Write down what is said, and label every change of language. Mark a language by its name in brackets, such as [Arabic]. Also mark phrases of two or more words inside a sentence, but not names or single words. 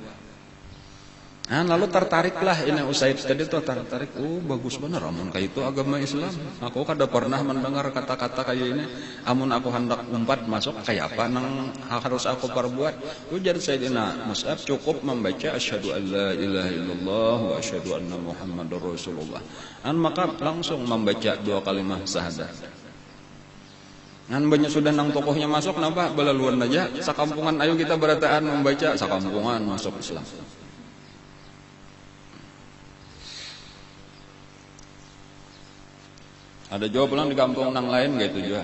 [Banjar] Lalu tertariklah ini Usaid tadi tuh tertarik. Oh bagus bener amun kayak itu agama Islam. Aku kada pernah mendengar kata-kata kayak ini. Amun aku hendak umpat masuk kayak apa nang harus aku perbuat. Ujar Sayyidina Mus'ab cukup membaca [Arabic] أشهد أن لا إله إلا الله وأشهد أن محمدا رسول الله. [Banjar] Maka langsung membaca 2 kalimat syahadat. Banyak sudah nang tokohnya masuk napa belaluan aja sakampungan ayo kita berataan membaca sakampungan masuk Islam. Ada juga pulang di kampung nang lain gitu juga.